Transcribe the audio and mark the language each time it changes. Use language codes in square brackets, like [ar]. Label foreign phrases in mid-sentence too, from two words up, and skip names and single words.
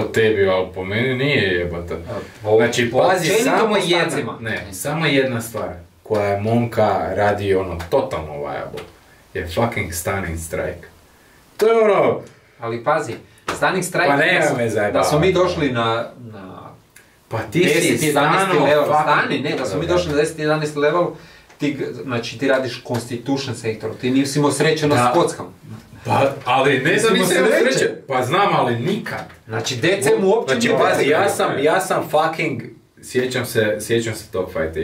[hr] Po tebi, ali po meni nije jebata. Znači, pazi, samo jedna stvar koja je Monka radi ono totalno viable je fucking Stunning Strike. To je ono... Ali pazi, Stunning Strike, Pa nema me zajebavati. da smo mi došli na Pa ti si 10-11 level, fucking... da smo mi došli na 10-11 level, znači ti radiš Constitution sektor, ti nisi imao sreće na kockam. Pa, ali ne znam, Nisam nisam sreće. sreće. Pa znam, ali nikad. Znači DCM uopće Znači, nije pazi, potrebe. ja sam fucking... Sjećam se tog fajta.